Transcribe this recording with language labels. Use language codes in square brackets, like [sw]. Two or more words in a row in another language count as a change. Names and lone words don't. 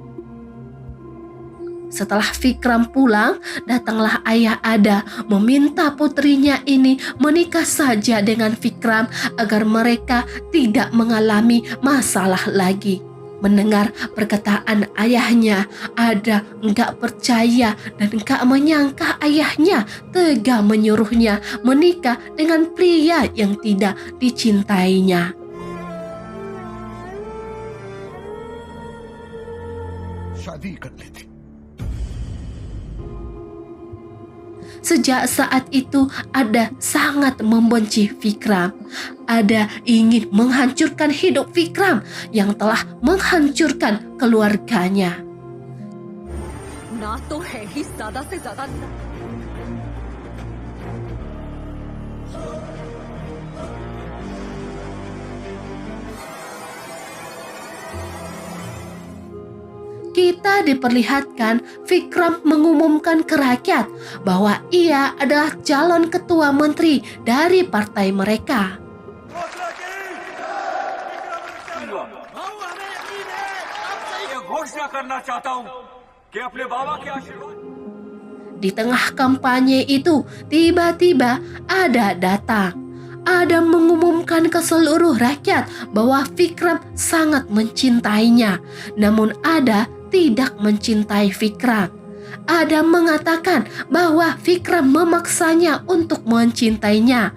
[id] Setelah Vikram pulang, datanglah ayah Ada meminta putrinya ini menikah saja dengan Vikram agar mereka tidak mengalami masalah lagi. Mendengar perkataan ayahnya, Ada enggak percaya dan enggak menyangka ayahnya tega menyuruhnya menikah dengan pria yang tidak dicintainya. [hi] शादी कर लेती। [id] Sejak saat itu, Ada sangat membenci Vikram. Ada ingin menghancurkan hidup Vikram yang telah menghancurkan keluarganya. [hi] ना तो है ही ज्यादा से ज्यादा [id] Kita diperlihatkan Vikram mengumumkan ke rakyat bahwa ia adalah calon ketua menteri dari partai mereka. [hi] घोषणा करना चाहता हूं कि अपने बाबा के आशीर्वाद। [id] Di tengah kampanye itu, tiba-tiba Ada datang. Ada mengumumkan ke seluruh rakyat bahwa Vikram sangat mencintainya. Namun Ada tidak mencintai Vikram. Ada mengatakan bahwa Vikram memaksanya untuk mencintainya.